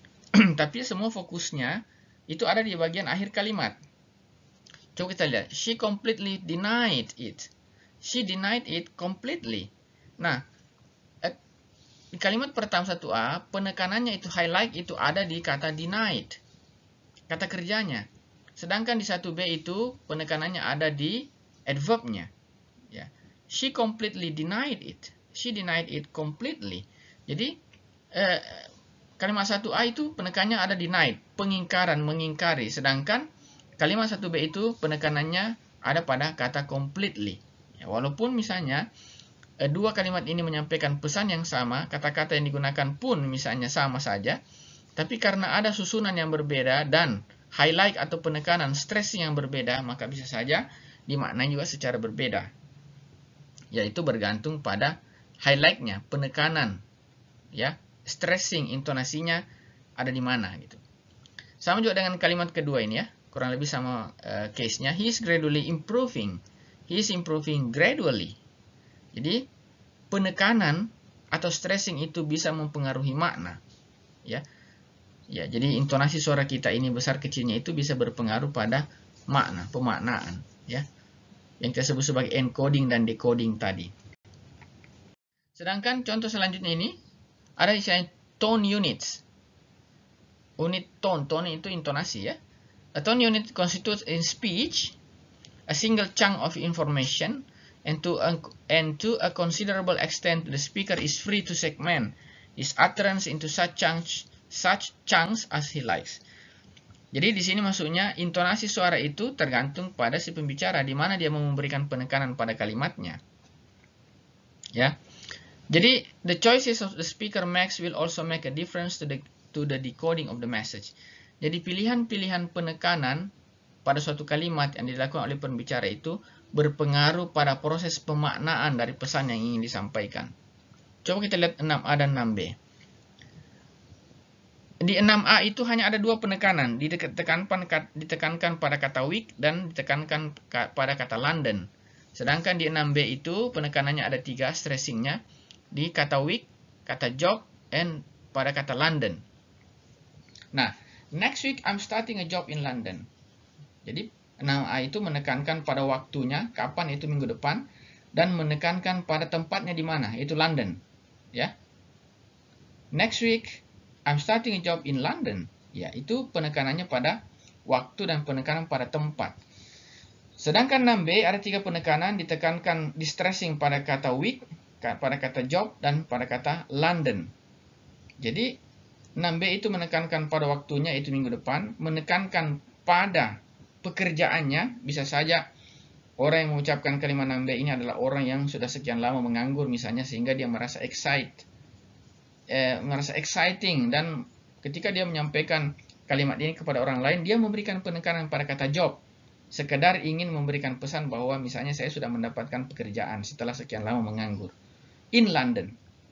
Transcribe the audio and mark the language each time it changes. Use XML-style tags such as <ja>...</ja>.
<id>Tapi semua fokusnya itu ada di bagian akhir kalimat. Coba kita lihat,</id> <en>she completely denied it. She denied it completely.</en> <id>Nah, di kalimat pertama 1A, penekanannya itu highlight itu ada di kata denied. Kata kerjanya. Sedangkan di 1B itu penekanannya ada di adverb-nya. Ya.</id> <en>She completely denied it. She denied it completely.</en> <id>Jadi, kalimat 1A itu penekanannya ada denied. Pengingkaran, mengingkari. Sedangkan kalimat 1B itu penekanannya ada pada kata completely. Ya, walaupun misalnya dua kalimat ini menyampaikan pesan yang sama, kata-kata yang digunakan pun misalnya sama saja, tapi karena ada susunan yang berbeda dan highlight atau penekanan stressing yang berbeda, maka bisa saja dimaknai juga secara berbeda. Yaitu bergantung pada highlightnya, penekanan, ya, stressing, intonasinya ada di mana gitu. Sama juga dengan kalimat kedua ini ya, kurang lebih sama case-nya.</id> <en>He is gradually improving. He is improving gradually.</en> <id>Jadi penekanan atau stressing itu bisa mempengaruhi makna, ya. Ya, jadi intonasi suara kita ini besar kecilnya itu bisa berpengaruh pada makna, pemaknaan, ya. Yang kita sebut sebagai encoding dan decoding tadi. Sedangkan contoh selanjutnya ini ada istilah tone units. Unit tone itu intonasi ya.</id> <en>A tone unit constitutes in speech a single chunk of information and to a considerable extent the speaker is free to segment his utterance into such chunks as he likes.</en> <id>Jadi di sini maksudnya intonasi suara itu tergantung pada si pembicara di mana dia mau memberikan penekanan pada kalimatnya. Ya.</id> <en>Jadi the choices of the speaker makes will also make a difference to the decoding of the message.</en> <id>Jadi pilihan-pilihan penekanan pada suatu kalimat yang dilakukan oleh pembicara itu berpengaruh pada proses pemaknaan dari pesan yang ingin disampaikan. Coba kita lihat 6A dan 6B. Di 6A itu hanya ada dua penekanan, ditekankan pada kata week dan ditekankan pada kata London. Sedangkan di 6B itu penekanannya ada 3, stressingnya di kata week, kata job, and pada kata London.</id> <en>Nah, next week I'm starting a job in London.</en> <id>Jadi 6A itu menekankan pada waktunya, kapan itu minggu depan, dan menekankan pada tempatnya di mana, itu London. Ya.</id> <en>Next week I'm starting a job in London.</en> <id>Ya, itu penekanannya pada waktu dan penekanan pada tempat. Sedangkan 6B ada 3 penekanan, ditekankan di stressing pada kata week, pada kata job, dan pada kata London. Jadi 6B itu menekankan pada waktunya, itu minggu depan, menekankan pada pekerjaannya, bisa saja orang yang mengucapkan kalimat 6B ini adalah orang yang sudah sekian lama menganggur misalnya, sehingga dia merasa exciting, dan ketika dia menyampaikan kalimat ini kepada orang lain, dia memberikan penekanan pada kata job, sekedar ingin memberikan pesan bahwa misalnya saya sudah mendapatkan pekerjaan setelah sekian lama menganggur in London.</id>